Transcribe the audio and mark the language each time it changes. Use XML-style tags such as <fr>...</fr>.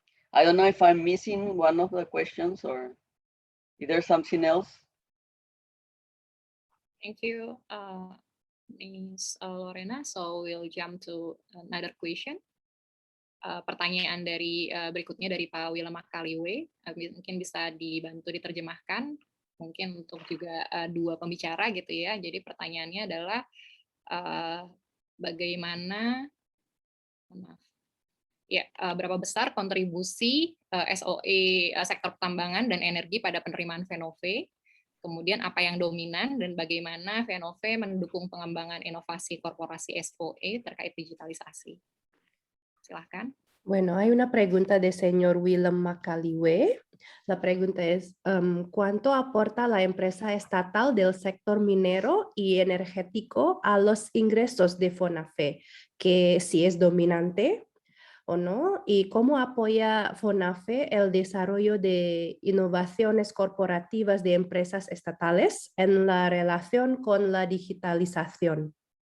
<en>I don't know if I'm missing one of the questions or is there something else? Thank you, Ms. Lorena. So we'll jump to another question.</en> <id>Pertanyaan dari berikutnya dari Pak Willem Kaliwe, mungkin bisa dibantu diterjemahkan, mungkin untuk juga dua pembicara gitu ya. Jadi pertanyaannya adalah bagaimana, berapa besar kontribusi SOE sektor pertambangan dan energi pada penerimaan FENOVE, kemudian apa yang dominan dan bagaimana FENOVE mendukung pengembangan inovasi korporasi SOE terkait digitalisasi. Silahkan.</id> <es>Bueno, hay una pregunta del señor Willem Macaliwe. La pregunta es, ¿cuánto aporta la empresa estatal del sector minero y energético a los ingresos de FONAFE? Que si es dominante o no, y cómo apoya FONAFE el desarrollo de innovaciones corporativas de empresas estatales en la relación con la digitalización.</es>